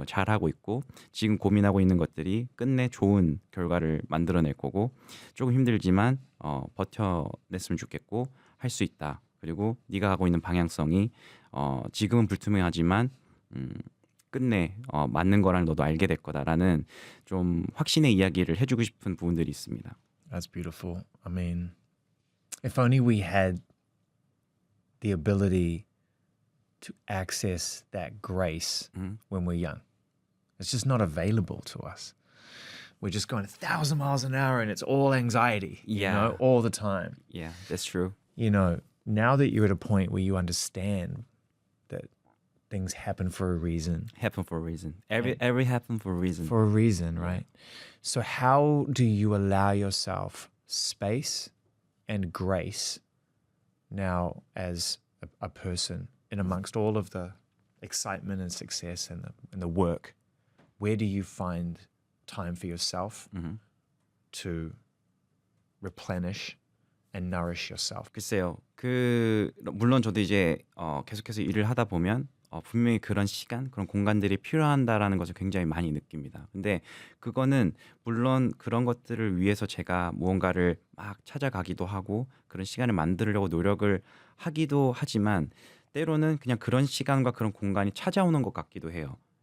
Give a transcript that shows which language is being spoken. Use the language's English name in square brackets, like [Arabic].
[Korean] 잘하고 있고 지금 고민하고 있는 것들이 끝내 좋은 결과를 만들어낼 거고 조금 힘들지만 버텨냈으면 좋겠고 할 수 있다. 그리고 네가 하고 있는 방향성이 지금은 불투명하지만 끝내 맞는 거랑 너도 알게 될 거다라는 좀 확신의 이야기를 해주고 싶은 부분들이 있습니다. [English] That's beautiful. I mean, if only we had the ability to access that grace when we're young. It's just not available to us. We're just going 1,000 miles an hour and it's all anxiety, you know, all the time. Yeah, that's true. You know, now that you're at a point where you understand that things happen for a reason. Happen for a reason. Every happen for a reason. For a reason, right? So how do you allow yourself space and grace now as a person in amongst all of the excitement and success and the work? Where do you find time for yourself to replenish and nourish yourself? [Korean] 글쎄요. 물론 저도 이제 계속해서 일을 하다 보면 분명히 그런 시간, 그런 공간들이 필요한다라는 것을 굉장히 많이 느낍니다. 근데 그거는 물론 그런 것들을 위해서 제가 무언가를 막 찾아가기도 하고 그런 시간을 만들려고 노력을 하기도 하지만 때로는 그냥 그런 시간과 그런 공간이 찾아오는 것 같기도 해요.